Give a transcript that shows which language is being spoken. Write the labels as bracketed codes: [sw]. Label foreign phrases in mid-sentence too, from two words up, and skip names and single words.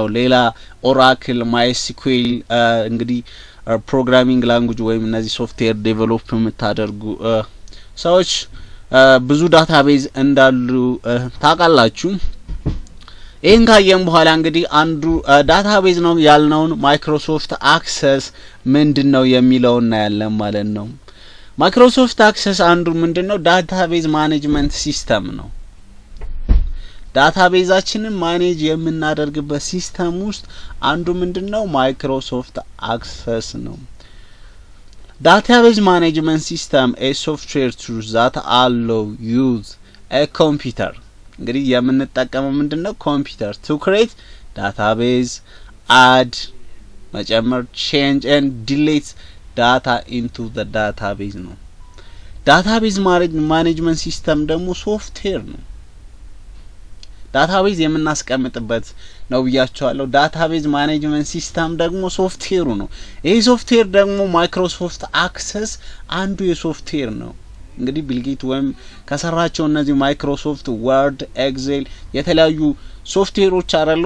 [am] ሌላ ኦራክል፣ ማይስኩዌል እንግዲህ [en] programming language [am] ወይም እነዚህ ሶፍትዌር ዴቨሎፕ የምታደርጉ ሰዎች ብዙ ዳታቤዝ እንዳሉ ታውቃላችሁ። ይህን ካየን በኋላ እንግዲህ አንዱ ዳታቤዝ ነው ያልነውን ማይክሮሶፍት አክሰስ ምንድነው የሚለውን እናያለን ማለት ነው። ማይክሮሶፍት አክሰስ አንዱ ምንድነው [en] database management system [am] ነው። ዳታቤዛችንን ማኔጅ የምናደርግበት ሲስተም ውስጥ አንዱ ምንድነው ማይክሮሶፍት አክሰስ ነው። ዳታቤዝ [en] management system a software tools that allow use a computer [am] እንግዲህ የምንጠቀመው ምንድነው ኮምፒውተር [en] to create database, add [am] መጨመር፣ [en] change and delete data into the database [am] ነው። [en] database management system [am] ደግሞ ሶፍትዌር ነው። ዳታቤዝ የምናስቀምጥበት ነው ብያቸዋለሁ። [en] database management system [am] ደግሞ ሶፍትዌሩ ነው። ይሄ ሶፍትዌር ደግሞ ማይክሮሶፍት አክሰስ አንዱ የሶፍትዌር ነው። እንግዲህ ቢልጌት ወይም ከሰራቸው እነዚህ ማይክሮሶፍት ወርድ፣ ኤክሴል የተለያዩ ሶፍትዌሮች አራሉ